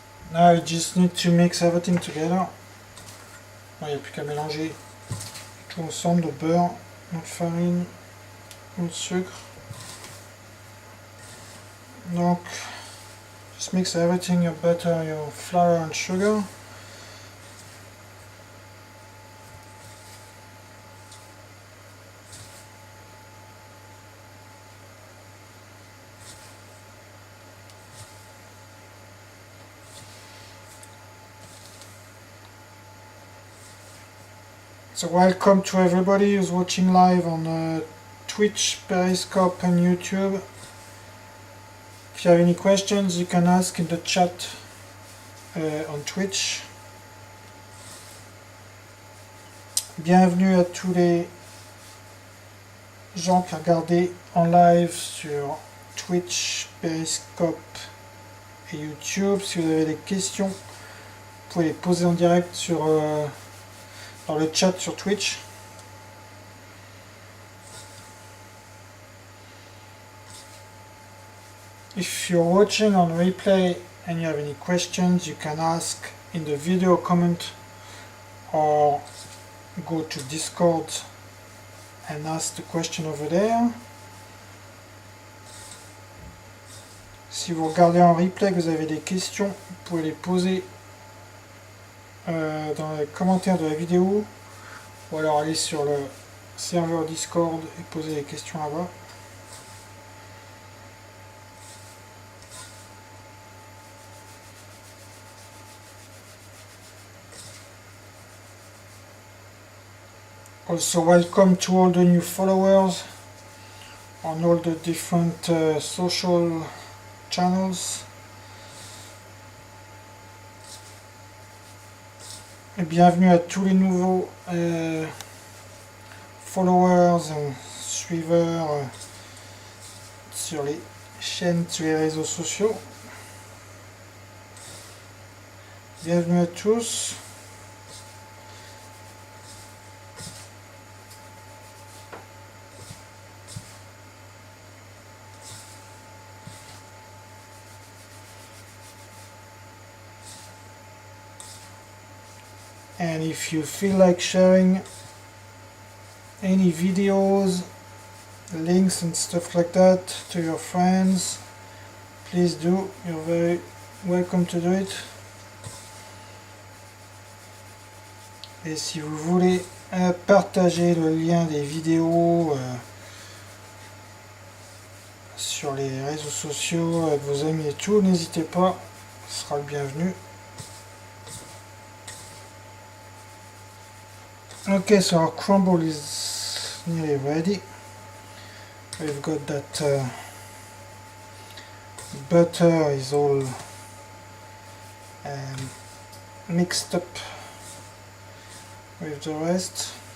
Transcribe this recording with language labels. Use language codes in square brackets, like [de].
[en] Now you just need to mix everything together. [fr] Il n'y a plus qu'à mélanger tout ensemble, le beurre, notre farine, notre sucre. [en] Donc, just mix everything, your butter, your flour and sugar. So welcome to everybody who's watching live on Twitch, Periscope and YouTube. If you have any questions, you can ask in the chat on Twitch. [fr] Bienvenue à tous les gens qui regardent en live sur Twitch, Periscope et YouTube. Si vous avez des questions, vous pouvez les poser en direct sur dans le chat sur Twitch. [en] If you're watching on replay and you have any questions, you can ask in the video comment or go to Discord and ask the question over there. [fr] Si vous regardez en replay, que vous avez des questions, vous pouvez les poser dans les commentaires de la vidéo ou alors aller sur le serveur Discord et poser des questions là-bas. [en] Also welcome to all the new followers on all the different social channels. [fr] Et bienvenue à tous les nouveaux followers et suiveurs sur les chaînes, sur les réseaux sociaux. Bienvenue à tous. [en] And if you feel like sharing any videos, links and stuff like that to your friends, please do. You're very welcome to do it. [fr] Et si vous voulez partager le lien des vidéos sur les réseaux sociaux avec vos amis et tout, n'hésitez pas, ce sera le bienvenu. [en] Okay, so our crumble is nearly ready. We've got that butter is all mixed up with the rest.